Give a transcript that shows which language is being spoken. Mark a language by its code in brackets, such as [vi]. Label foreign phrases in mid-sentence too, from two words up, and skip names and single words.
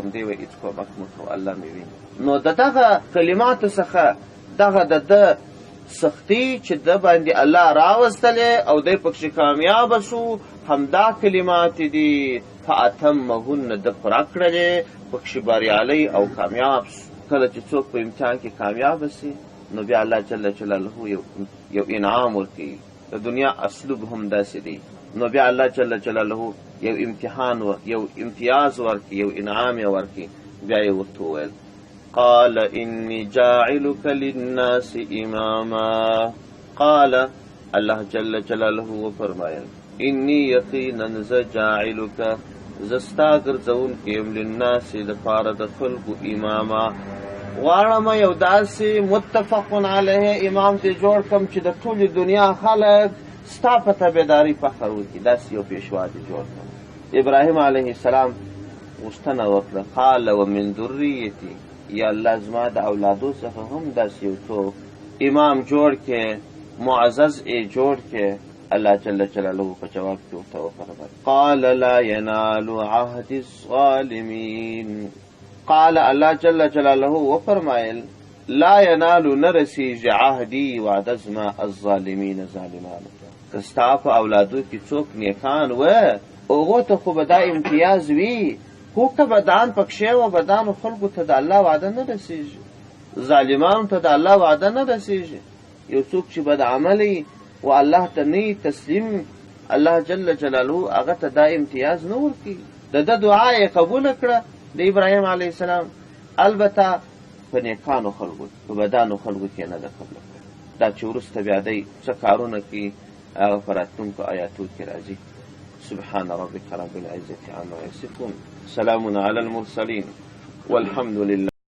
[ps] دی وایي هېڅ کومک مه کوه، الله مې ویني. نو د دغه کلماتو څخه دغه د ده سختي چې ده باندې الله راوستلې او دی پکښې کامیابه سو، همدا کلمات دي فاتمهن ده پوره کړلې، پکښې بریالی او کامیاب سو. کله چې څوک په امتحان کې کامیابه سي نو بیا الله [ar] جل جلاله [ps] یو انعام ورکوي. د دنیا اسلوب هم داسې دی. نو بیا الله [ar] جل جلاله [ps] یو امتحان یو امتیاز ورکي، یو انعام یې ورکي. بیا یې ورته وویل [ar] قال انی جاعلک للناس اماما. قال الله جل جلاله [ps] وفرمایل انی یقینا ز جاعلک زستا ګرځونکی یم للناس دپاره د خلکو اماما. غواړم یو داسې [ar] متفق علیه [ps] امام دې جوړ کړم چې د ټولې دنیا خلک ستا په تابعداري فخر وکړي، داسې یو پیشوا دې جوړ کړم. ابراهیم [ar] علیه السلام [ps] غوښتنه وکړه [ar] قال ومن ذریتي، [ps] یا الله زما د اولادو څخه هم داسې یو څوک امام جوړ کې، معزز یې جوړ کې. الله [ar] جل جلاله [ps] په جواب کې ورته وفرمایل [ar] قال لا ینال عهد الظالمین. قال الله جل جلاله [ps] وفرمایل [ar] لا ینالو [ps] نرسیږي عهدي وعده زما الظالمین ظالمانو ته. که ستا په اولادو کې څوک نیکان وه هغو ته خو به دا امتیاز وي، خو که بدان پکښې و بدانو خلکو ته د الله وعده نه رسېږي، ظالمانو ته د الله وعده نه رسېږي. یو څوک چې بد عملی و الله ته نه تسلیم، الله جل جلاله هغه ته دا امتیاز نه ورکوي. د ده دعا یې قبوله کړه د ابراهیم [ar] علیه السلام. [ps] البته په نیکانو خلکو په بدانو خلکو کې نه ده قبله کړې. دا چې وروسته بیا دی څه کارونه کوي هغه په راتلونکو آیاتو کې راځي. [ar] سبحان ربك رب العزة عما يصفون، سلام على المرسلين والحمد لله.